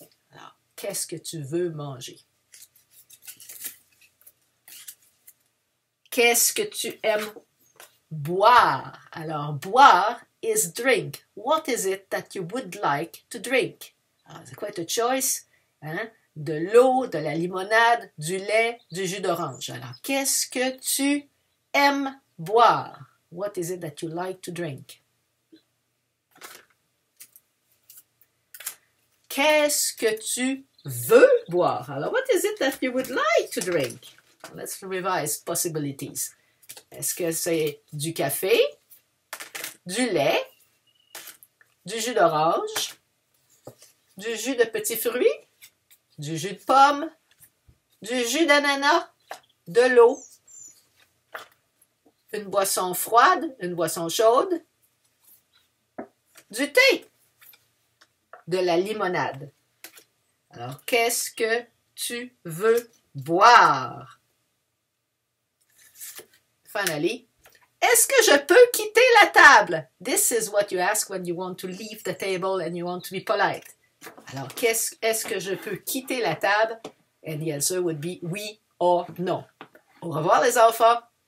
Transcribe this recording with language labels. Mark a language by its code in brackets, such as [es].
[fr] Alors, qu'est-ce que tu veux manger? Qu'est-ce que tu aimes boire? [en] Alors, boire is drink. What is it that you would like to drink? Alors, c'est quite a choice. Hein? [fr] De l'eau, de la limonade, du lait, du jus d'orange. Alors, qu'est-ce que tu aimes boire? [en] What is it that you like to drink? [fr] Qu'est-ce que tu veux boire? [en] Alors, what is it that you would like to drink? Let's revise possibilities. [fr] Est-ce que c'est du café, du lait, du jus d'orange, du jus de petits fruits, du jus de pomme, du jus d'ananas, de l'eau, une boisson froide, une boisson chaude, du thé, de la limonade. Alors, qu'est-ce que tu veux boire? [en] Finally, [fr] est-ce que je peux quitter la table? [en] This is what you ask when you want to leave the table and you want to be polite. [fr] Alors, est-ce que je peux quitter la table? [en] And the answer would be oui or non. [fr] Au revoir les enfants.